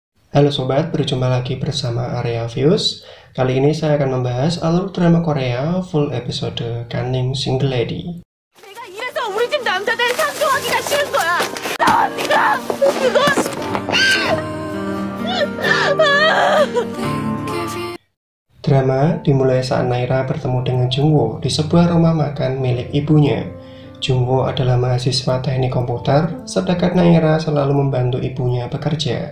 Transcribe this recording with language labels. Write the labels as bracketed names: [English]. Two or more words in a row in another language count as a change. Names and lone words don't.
[Indonesian] Halo sobat, berjumpa lagi bersama Area Views. Kali ini saya akan membahas alur drama Korea full episode Cunning Single Lady. [Korean] 내가 이래서 우리 집 남자들 상종하기가 싫은 거야. 나와 네가 그거. [Indonesian] Drama dimulai saat Naira bertemu dengan Jungwoo di sebuah rumah makan milik ibunya. Jungwoo adalah mahasiswa teknik komputer, sedangkan Naira selalu membantu ibunya bekerja.